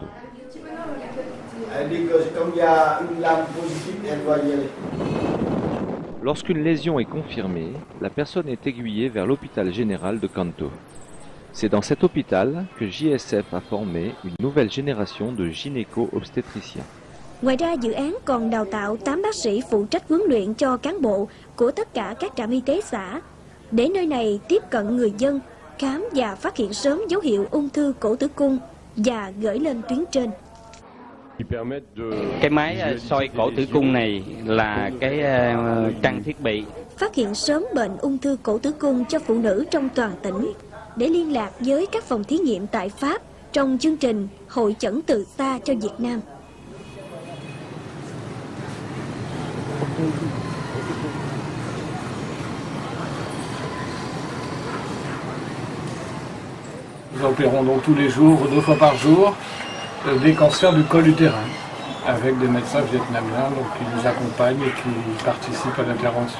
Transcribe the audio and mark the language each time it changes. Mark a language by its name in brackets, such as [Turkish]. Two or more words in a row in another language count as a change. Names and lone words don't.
[French] Elle dit que comme il y a une lame positive, elle va y aller. Lorsqu'une lésion est confirmée, la personne est aiguillée vers l'hôpital général de Kanto. C'est dans cet hôpital que JSF a formé une nouvelle génération de gynéco-obstétriciens. [Vietnamese] Ngoài ra, dự án còn đào tạo 8 bác sĩ phụ trách huấn luyện cho cán bộ của tất cả các trạm y tế xã, để nơi này tiếp cận người dân, khám và phát hiện sớm dấu hiệu ung thư cổ tử cung và gửi lên tuyến trên. Cái máy soi cổ tử cung này là cái trang thiết bị Phát hiện sớm bệnh ung thư cổ tử cung cho phụ nữ trong toàn tỉnh, để liên lạc với các phòng thí nghiệm tại Pháp trong chương trình Hội chẩn từ xa cho Việt Nam. [French] Nous opérons donc tous les jours, 2 fois par jour, des cancers du col utérin, avec des médecins vietnamiens donc, qui nous accompagnent et qui participent à l'intervention.